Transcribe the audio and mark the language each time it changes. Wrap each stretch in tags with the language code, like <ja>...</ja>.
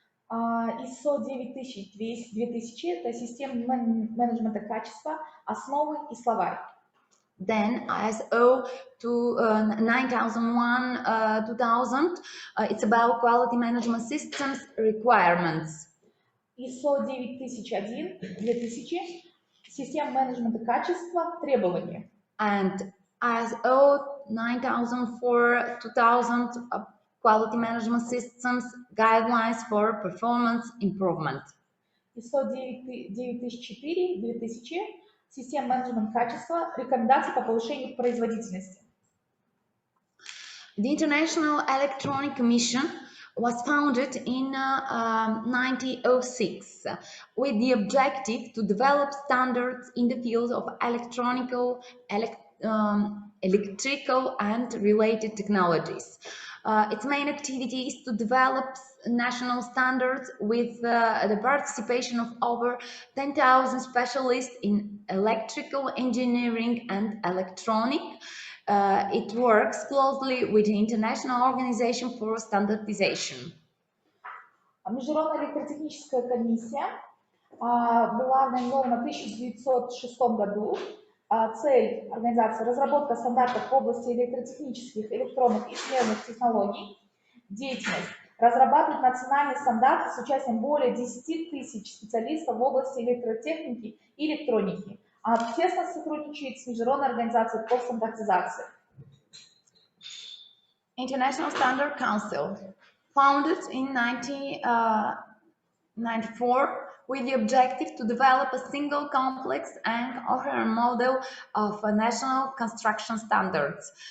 <ru>ISO 2000 – это система менеджмента качества, основы и словарь.</ru> <en>Then ISO 9001 2000, it's about quality management systems requirements.</en> <ru>ISO 9001 2000 система менеджмента качества требования.</ru> <en>And ISO 9004 2000 quality management systems guidelines for performance improvement.</en> <ru>ISO 9004 2000 система менеджмента качества, рекомендации по повышению производительности.</ru> <en>The International Electronic Commission was founded in 1906 with the objective to develop standards in the field of electrical and related technologies. Its main activity is to develop national standards with the participation of over 10,000 specialists in electrical engineering and electronic. It works closely with the International Organization for Standardization.</en> <ru>Международная электротехническая комиссия была организована в 1906 году. Цель организации – разработка стандартов в области электротехнических, электронных и смежных технологий. Деятельность – разрабатывать национальные стандарты с участием более 10 тысяч специалистов в области электротехники и электроники. Тесно сотрудничает с Международной организацией по стандартизации.</ru> <en>International Standard Council, founded in 1994 with the objective to develop a single complex and coherent model of national construction standards.</en>